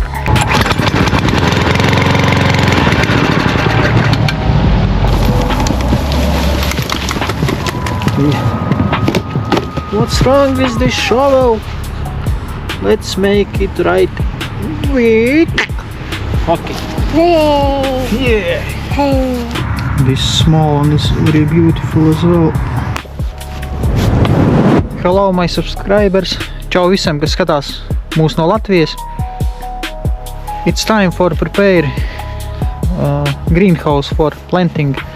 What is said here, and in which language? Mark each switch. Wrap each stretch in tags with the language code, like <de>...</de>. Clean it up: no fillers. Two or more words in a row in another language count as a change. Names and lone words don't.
<en>What's wrong with this shovel? Let's make it right. Okay. Yeah. This small one is very beautiful as well. Hello my subscribers.</en> <lv>Čau visiem, kas skatās mūs no Latvijas.</lv> <en>It's time for prepare greenhouse for planting.</en>